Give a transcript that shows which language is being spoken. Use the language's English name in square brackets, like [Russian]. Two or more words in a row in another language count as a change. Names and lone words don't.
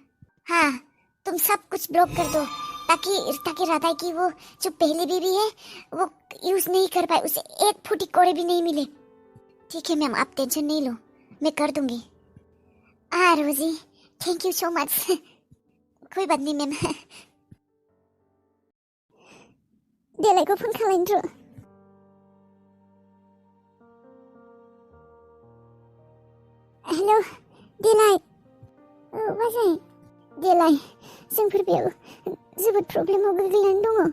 [Hindi] हाँ, तुम सब कुछ ब्लॉक कर दो, ताकि राधा की वो जो पहली बीवी है वो यूज नहीं कर पाए, उसे एक फुटी कोड़े भी नहीं मिले। ठीक है मैम, आप टेंशन नहीं लो, मैं कर दूंगी। [English] Rosie, thank you so much. [Hindi] कोई बात नहीं मैम। [Bodo] देलाइको फोन खालामदो। हेलो देलाइ। बाजै देलाइ, जोंफोर बेयाव जोबोद प्रब्लेमाव गोग्लैनानै दङ।